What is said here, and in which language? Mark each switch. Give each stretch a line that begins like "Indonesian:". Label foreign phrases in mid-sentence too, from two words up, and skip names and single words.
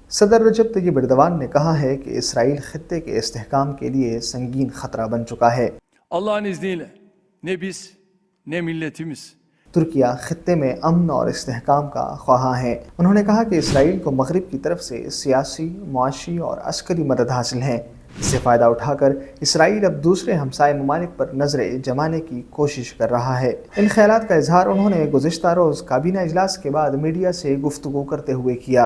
Urdu: صدر رجب طیب ایردوان نے کہا ہے کہ اسرائیل خطے کے استحکام کے لیے سنگین خطرہ بن چکا ہے۔
Turkish: Allah'ın izniyle ne biz ne milletimiz
Urdu: ترکیہ خطے میں امن اور استحکام کا خواہاں ہے۔ انہوں نے کہا کہ اسرائیل کو مغرب کی طرف سے سیاسی، معاشی اور عسکری مدد حاصل ہے۔ اس سے فائدہ اٹھا کر اسرائیل اب دوسرے ہمسائے ممالک پر نظریں جمانے کی کوشش کر رہا ہے۔ ان خیالات کا اظہار انہوں نے گزشتہ روز کابینہ اجلاس کے بعد میڈیا سے گفتگو کرتے ہوئے کیا۔